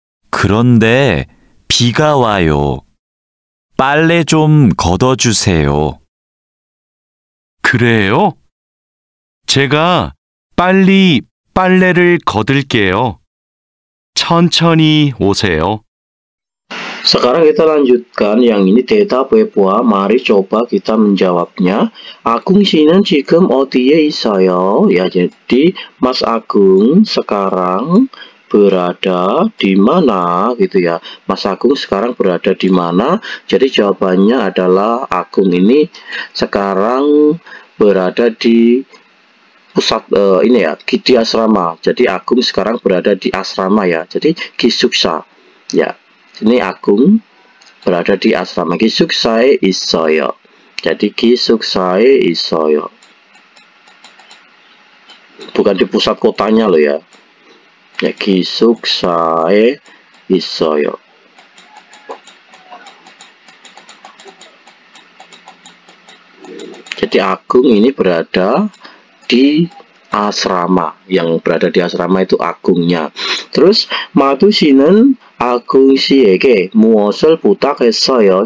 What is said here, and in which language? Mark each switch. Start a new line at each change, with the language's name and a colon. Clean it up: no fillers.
Korean: 그런데 비가 와요. 빨래 좀 걷어주세요. 그래요? 제가 빨리 빨래를 걷을게요. 천천히 오세요.
Indonesian: Sekarang kita lanjutkan yang ini
Korean: 대답해봐.
Indonesian: Mari coba kita menjawabnya.
Korean: Agung 씨는 지금 어디에 있어요?
Indonesian: Ya, jadi Mas Agung sekarang berada di mana gitu ya. Mas Agung sekarang berada di mana? Jadi jawabannya adalah Agung ini sekarang berada di pusat ini ya, di asrama. Jadi Agung sekarang berada di asrama ya. Jadi 기숙사. Ya. Ini Agung berada di asrama.
Korean: 기숙사에 있어요. Jadi 기숙사에 있어요.
Indonesian: Bukan di pusat kotanya loh ya. Ya,
Korean: 기숙사에 있어요.
Indonesian: Jadi Agung ini berada di asrama. Yang berada di asrama itu Agungnya. Terus Madu 씨는
Korean: Agung 씨에게 무엇을 부탁했어요?